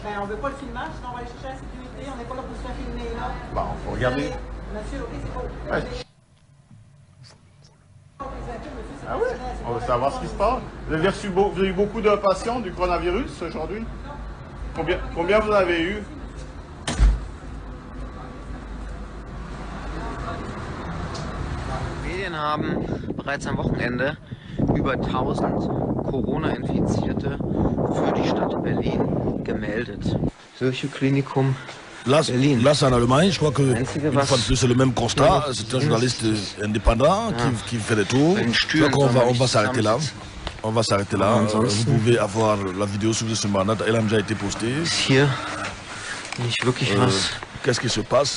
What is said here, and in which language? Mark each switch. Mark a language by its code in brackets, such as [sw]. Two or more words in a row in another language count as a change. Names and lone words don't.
[fr] Ben, on veut pas le filmage, sinon on va aller chercher la sécurité. On n'est pas là pour se faire filmer, là. Bon, faut regarder. Monsieur, ok, c'est beau. Ouais. Ah oui, on veut savoir ce qui se passe. Vous avez eu beaucoup de patients du coronavirus aujourd'hui? Combien vous avez eu? [de] Medien haben bereits am Wochenende über 1000 Corona-Infizierte für die Stadt Berlin gemeldet. Solche Klinikum. [fr] Là, c'est en Allemagne, je crois que une fois de plus, c'est le même constat. C'est un journaliste indépendant qui fait des tours. Je crois qu'on va s'arrêter là. On va s'arrêter là. Vous pouvez avoir la vidéo sur ce moment. Elle a déjà été postée. Qu'est-ce qui se passe?